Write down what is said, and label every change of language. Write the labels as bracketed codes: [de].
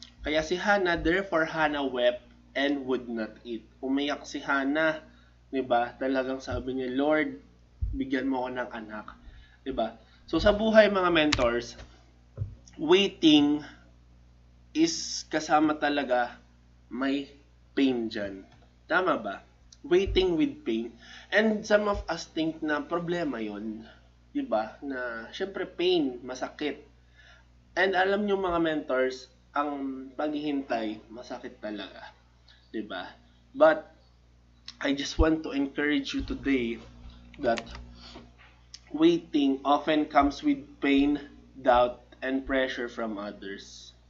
[tl] Kaya si Hannah, [en] therefore Hannah wept and would not eat. [tl] Umiyak si Hannah, 'di ba? Talagang sabi niya, Lord, bigyan mo ako ng anak, 'di ba? So sa buhay mga mentors, [en] waiting is [tl] kasama talaga may pain dyan. Tama ba? [en] Waiting with pain. And some of us think [tl] na problema yon, di ba? Na syempre pain, masakit. And alam nyo mga mentors, ang paghihintay, masakit talaga. Di ba? [en] But I just want to encourage you today that waiting often comes with pain, doubt, and pressure from others.